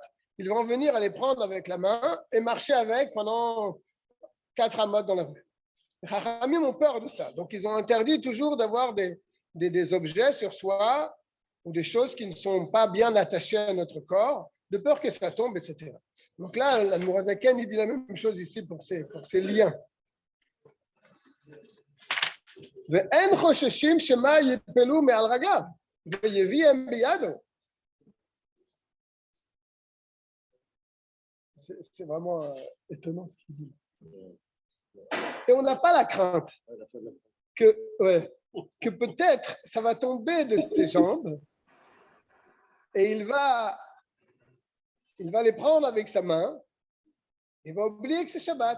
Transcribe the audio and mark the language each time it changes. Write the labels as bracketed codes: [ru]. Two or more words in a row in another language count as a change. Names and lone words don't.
[fr] Il va en venir à les prendre avec la main et marcher avec pendant 4 amot dans la rue. Les Chachamim ont peur de ça. Donc, ils ont interdit toujours d'avoir des objets sur soi ou des choses qui ne sont pas bien attachées à notre corps, de peur que ça tombe, etc. Donc là, l'Admor HaZaken, il dit la même chose ici pour ces liens. [he] ואין חוששים שמה יפלו מעל רגליו ויביאם בידו. [fr] C'est vraiment étonnant ce qu'il dit. Et on n'a pas la crainte que peut-être ça va tomber de ses jambes et il va les prendre avec sa main et va oublier que c'est Shabbat.